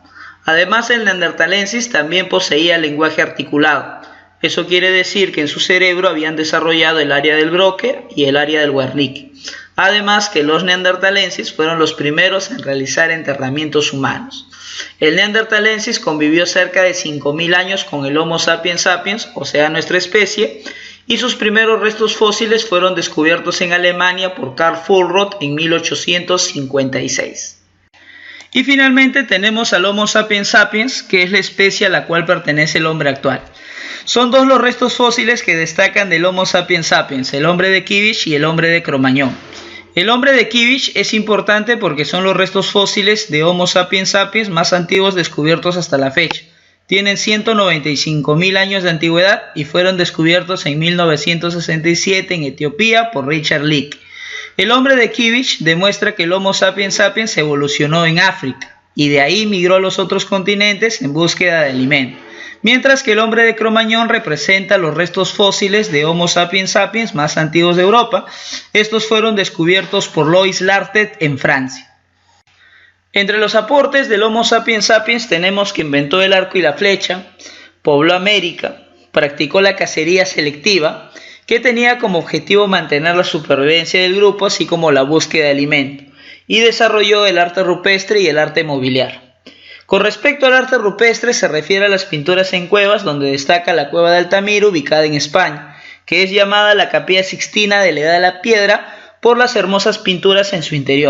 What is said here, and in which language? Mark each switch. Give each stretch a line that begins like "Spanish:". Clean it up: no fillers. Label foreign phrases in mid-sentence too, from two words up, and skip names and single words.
Spanish: Además, el neanderthalensis también poseía lenguaje articulado. Eso quiere decir que en su cerebro habían desarrollado el área del Broca y el área del Wernicke. Además que los neanderthalensis fueron los primeros en realizar enterramientos humanos. El neanderthalensis convivió cerca de 5.000 años con el Homo sapiens sapiens, o sea nuestra especie, y sus primeros restos fósiles fueron descubiertos en Alemania por Karl Fuhlrott en 1856. Y finalmente tenemos al Homo sapiens sapiens, que es la especie a la cual pertenece el hombre actual. Son dos los restos fósiles que destacan del Homo sapiens sapiens, el hombre de Kivish y el hombre de Cro-Magnon. El hombre de Kivish es importante porque son los restos fósiles de Homo sapiens sapiens más antiguos descubiertos hasta la fecha. Tienen 195.000 años de antigüedad y fueron descubiertos en 1967 en Etiopía por Richard Leakey. El hombre de Kivish demuestra que el Homo sapiens sapiens evolucionó en África y de ahí migró a los otros continentes en búsqueda de alimento, mientras que el hombre de Cro-Magnon representa los restos fósiles de Homo sapiens sapiens más antiguos de Europa. Estos fueron descubiertos por Lois Lartet en Francia. Entre los aportes del Homo sapiens sapiens tenemos que inventó el arco y la flecha, pobló América, practicó la cacería selectiva, que tenía como objetivo mantener la supervivencia del grupo, así como la búsqueda de alimento, y desarrolló el arte rupestre y el arte mobiliario. Con respecto al arte rupestre se refiere a las pinturas en cuevas, donde destaca la cueva de Altamira, ubicada en España, que es llamada la Capilla Sixtina de la Edad de la Piedra por las hermosas pinturas en su interior.